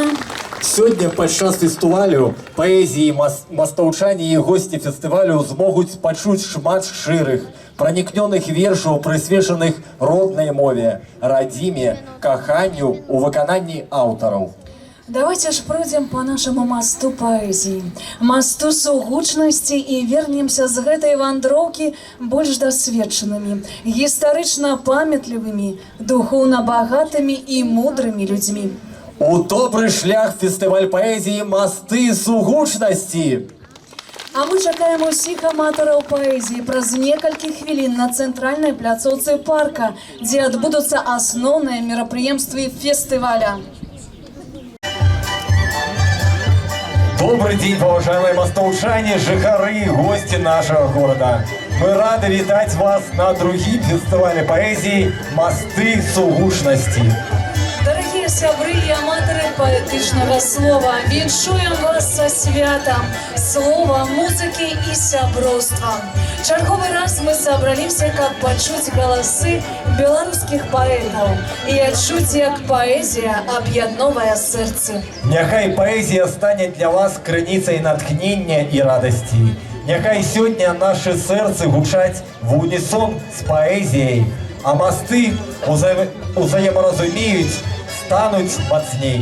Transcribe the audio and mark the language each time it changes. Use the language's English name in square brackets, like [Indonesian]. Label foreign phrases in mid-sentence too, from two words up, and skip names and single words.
[Belarusian] Сёння падчас фестывалю паэзіі мастаўчане і госці фестывалю змогуць пачуць шмат шчырых, пранікнёных вершаў, прысвечаных роднай мове, радзіме, каханню у выкананні аўтараў. [Russian] Давайте ж пройдем по нашему мосту поэзии, [Belarusian] мосту сугучнасці і вернемся з гэтай вандроўкі больш дасведчанымі, гістарычна памятлівымі, духоўна багатымі і мудрымі людзьмі. У добры шлях фестываль паэзіі «Масты сугучнасці». А мы чакаем усіх аматараў паэзіі праз некалькі хвілін на цэнтральнай пляцоўцы парка, дзе адбудуцца асноўныя мерапрыемствы фестываля. [Russian] Добрый день, уважаемые [Belarusian] мастаўчане, жыхары, [Russian] гости нашего города. [Belarusian] Мы рады вітаць вас на другім фестывале паэзіі «Масты сугучнасці». Дорогие сябры и аматоры поэтичного слова, віншуем вас со святом слова, музыки и сяброўства. Чарговый раз мы собраліся, каб пачуць галасы беларускіх паэтаў і адчуць, як паэзія аб'ядноўвае сэрцы. Няхай паэзія стане для вас крыніцай натхнення і радасці. Няхай сёння нашы сэрцы гучаць в унісон з паэзіяй, а масты узаемаразумеюць, стануць мацней.